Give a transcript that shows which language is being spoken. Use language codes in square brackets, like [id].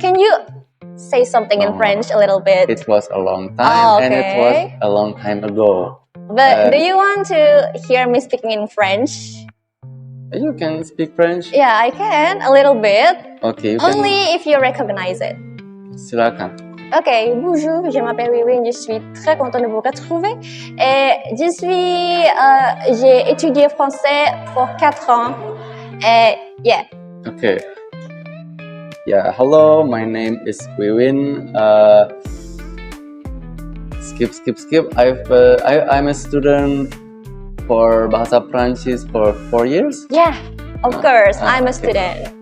[en] Can you say something in French a little bit? It was a long time, Oh, and it was okay. a long time ago. But do you want to hear me speaking in French? You can speak French? Yeah, I can, a little bit. Okay, you Only if you recognize it. can. [id] Silakan. [fr] Ok, bonjour, je m'appelle Wiwin, je suis très contente de vous retrouver. Et j'ai étudié français pour 4 ans. Et yeah. [en] Okay. Yeah, hello, my name is Wiwin. Skip. I'm a student for [id] Bahasa Prancis [en] for 4 years. Yeah, of course, I'm a okay. student.